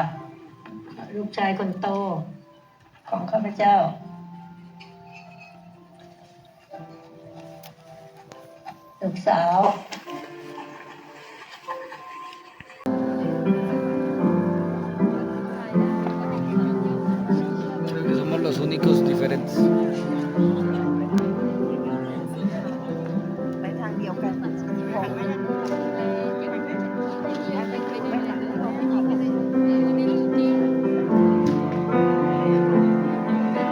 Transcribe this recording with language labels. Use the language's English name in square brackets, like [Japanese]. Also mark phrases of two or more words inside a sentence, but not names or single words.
[Thai] ลูกชายคนโตของข้าพเจ้าลูกสาว [Spanish] Creo que somos los únicos diferentes. [Thai] ไปทางเดียวกันของ